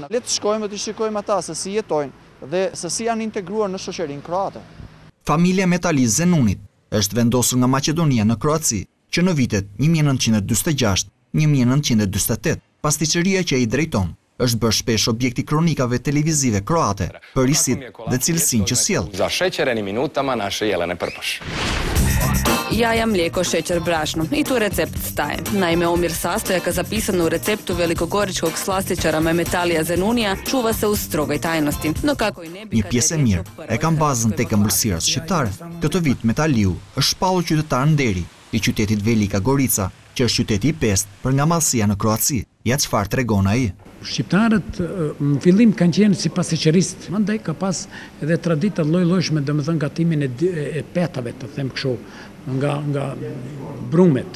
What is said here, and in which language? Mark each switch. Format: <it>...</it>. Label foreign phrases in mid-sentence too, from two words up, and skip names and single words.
<sq>Le të shkojmë dhe të shikojmë ata se si jetojnë dhe se si janë integruar në shoqërinë kroate. Familja Metali Zenunit është vendosur nga Maqedonia në Kroaci që në vitet 1946-1948, pasticëria që i drejton është bërë shpesh objekti kronikave televizive kroate për risit dhe cilësinë që sjell.</sq> <hr>Za šećerenim minutama naše Jelene Prpoš. Jaja, mlijeko, šećer, brašno. I tu recept staje. Naime, omjer sastojaka zapisan u receptu velikogoričkog slastičara Memetalija Zenunija čuva se u strogoj tajnosti. No kako i ne bi...</hr> <sq>Një pjesë e mirë e kam bazën tek ëmbëlsirës shqiptare. Këtë vit Metaliu është shpallur qytetar nderi i qytetit Velika Gorica, që është qyteti i 5 për nga madhësia në Kroaci. Ja çfarë tregon ai. Shqiptarët në fillim kanë qenë si pasheqeristë, mandej ka pas edhe tradita lloj-llojshme, domethënë gatimin e petave, të them kështu, nga brumet.</sq>